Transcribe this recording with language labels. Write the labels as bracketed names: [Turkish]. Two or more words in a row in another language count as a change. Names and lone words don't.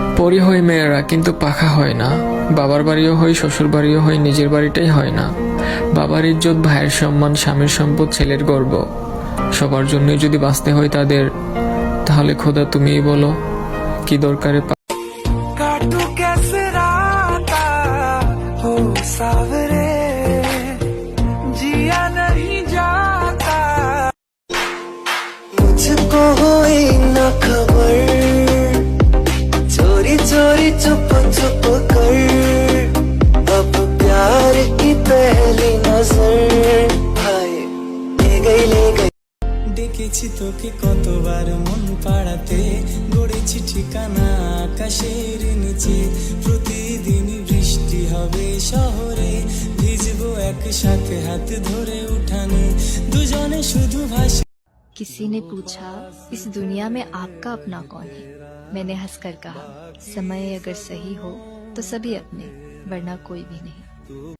[Bangla] পরি হই মেয়েরা, কিন্তু পাখা হয় না। বাবার বাড়িও হয়, শ্বশুর বাড়িও হয়, নিজের বাড়িটাই হয় না। বাবার ইজ্জত, ভাইয়ের সম্মান, স্বামীর সম্পদ, ছেলের গর্ব, সবার জন্যই যদি বাঁচতে হয় তাদের, তাহলে খোদা তুমিই বলো কি দরকারে [Hindi] काटू कैसे राता हो सावरे जिया नहीं जाता मुझको हुई न खबर चोरी चोरी चुप चुप कर अब प्यार की पहली नजर हाय ले गई [Bangla] ডেকেছি তোকে কতবার মন পাড়াতে গড়েছি ঠিকানা আকাশের নিচে প্রতিদিন বৃষ্টি হবে শহরে ভিজবো একসাথে হাত ধরে উঠানে দুজনে শুধু ভাসি। [Hindi] किसी ने पूछा इस दुनिया में आपका अपना कौन है। मैंने हंसकर कहा समय अगर सही हो तो सभी अपने, वरना कोई भी नहीं।